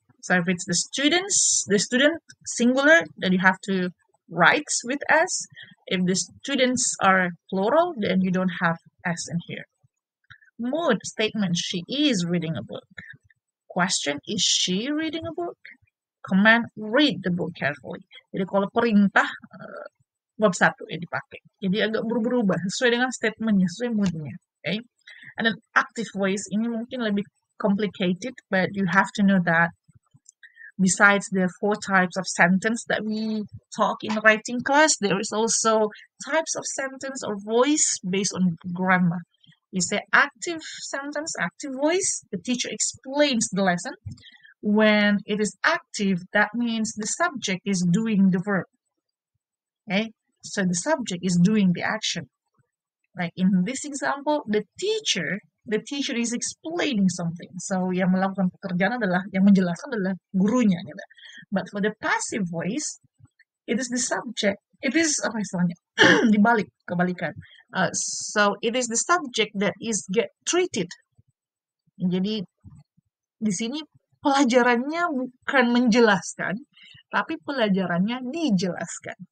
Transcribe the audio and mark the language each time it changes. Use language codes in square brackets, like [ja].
[en] So if it's the student singular, then you have to write with S. If the students are plural, then you don't have S in here. Mood statement, she is reading a book. Question, is she reading a book? Command, read the book carefully. [id] Jadi kalau perintah, verb 1 yang dipakai. Jadi agak berubah-ubah sesuai dengan statementnya, sesuai moodnya. [en] Okay? And then active voice [id] ini mungkin lebih [en] complicated, but you have to know that besides the 4 types of sentence that we talk in writing class, there is also types of sentence or voice based on grammar. You say active sentence, active voice, the teacher explains the lesson. When it is active, that means the subject is doing the verb. Okay, so the subject is doing the action. Like in this example, the teacher is explaining something. [id] So yang melakukan pekerjaan adalah, yang menjelaskan adalah gurunya. Gitu. [en] But for the passive voice, it is the subject. It is [id] apa istilahnya? Kebalikan. [en] So it is the subject that is get treated. [id] Jadi di sini pelajarannya bukan menjelaskan, tapi pelajarannya dijelaskan.